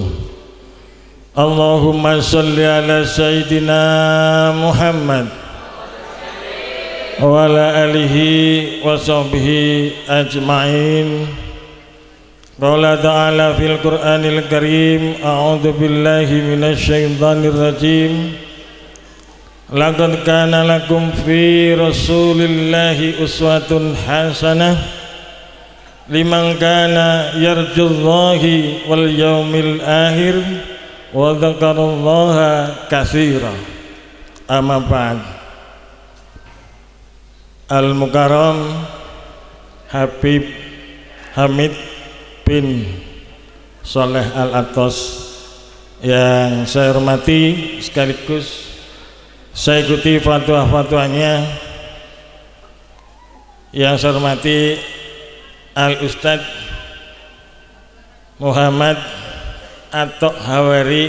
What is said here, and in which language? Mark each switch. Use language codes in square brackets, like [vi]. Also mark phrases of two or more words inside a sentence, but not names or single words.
[ar] اللهم صل على سيدنا محمد وعلى آله وصحبه أجمعين. قال تعالى في القرآن الكريم، أعوذ بالله من الشيطان الرجيم. لقد كان لكم في رسول الله أسوة حسنة لمن كان يرجو الله واليوم الآخر وذكر الله كثيرا. أما بعد. [id] Al-Mukarram Habib Hamid bin Soleh Al-Atos yang saya hormati, sekaligus saya ikuti fatwa-fatwanya, yang saya hormati Al-Ustadz Muhammad Atok Hawari.